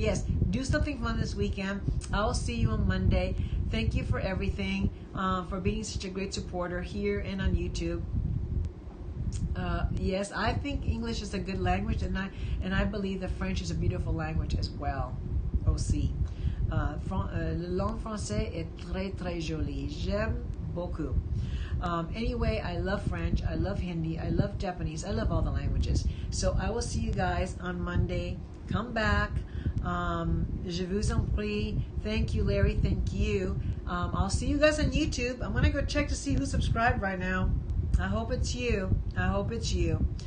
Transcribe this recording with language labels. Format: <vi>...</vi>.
<en>Yes, do something fun this weekend. I'll see you on Monday. Thank you for everything, for being such a great supporter here and on YouTube. Yes, I think English is a good language, and I believe that French is a beautiful language as well.</en> <fr>Aussi, le langue français est très très jolie. J'aime beaucoup.</fr> <en>Anyway, I love French, I love Hindi, I love Japanese, I love all the languages. So I will see you guys on Monday. Come back.</en> <fr>Je vous en prie.</fr> <en>Thank you, Larry. Thank you. I'll see you guys on YouTube. I'm gonna go check to see who's subscribed right now. I hope it's you. I hope it's you.</en>